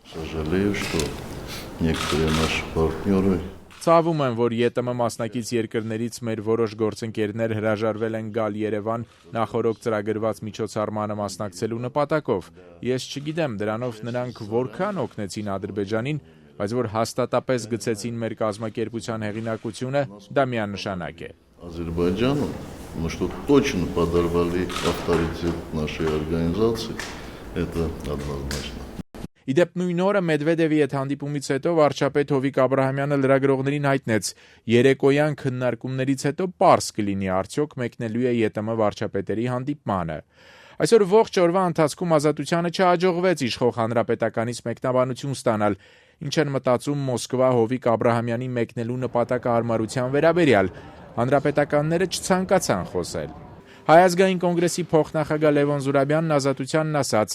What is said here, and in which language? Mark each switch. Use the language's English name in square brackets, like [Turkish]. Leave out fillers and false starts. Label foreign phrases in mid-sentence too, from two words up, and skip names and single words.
[Armenian] Ցավում եմ, որ ԵՏՄ մասնակից երկրներից մեր որոշ գործընկերներ հրաժարվել են գալ Երևան նախորոք ծրագրված միջոցառմանը մասնակցելու նպատակով։ Ես չգիտեմ դրանով նրանք որքան օգնեցին Ադրբեջանին, բայց որ հաստատապես գցեցին մեր կազմակերպության հեղինակությունը, դա միանշանակ է։ Ադրբեջանը, [Russian] что точно подорвали авторитет нашей организации, это однозначно. [Armenian] Իդեպ նույն օրը Մեդվեդևի հետ հանդիպումից հետո վարչապետ Հովիկ Աբրահամյանը լրագրողներին հայտնեց. երեկոյան քննարկումներից հետո պարզ կլինի արդյոք մեկնելու է ԵՏՄ վարչապետերի հանդիպմանը։ Այսօր ողջ օրվա ընթացքում Ազատությանը չհաջողվեց իշխող հանրապետականից մեկնաբանություն ստանալ, ինչ են մտածում Մոսկվա Հովիկ Աբրահամյանի մեկնելու նպատակահարմարության վերաբերյալ։ Հանրապետականները չցանկացան խոսել։ Հայ ազգային կոնգրեսի փոխնախագահ Լևոն Զուրաբյանն Ազատությանն ասաց.